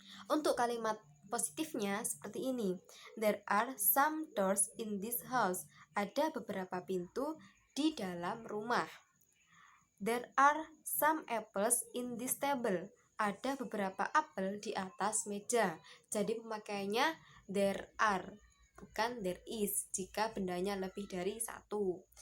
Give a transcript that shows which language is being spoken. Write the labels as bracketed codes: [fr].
[id] Untuk kalimat positifnya seperti ini. [en] There are some doors in this house. [id] Ada beberapa pintu di dalam rumah. [en] There are some apples in this table. [id] Ada beberapa apel di atas meja. Jadi pemakaiannya there are, bukan there is jika bendanya lebih dari satu.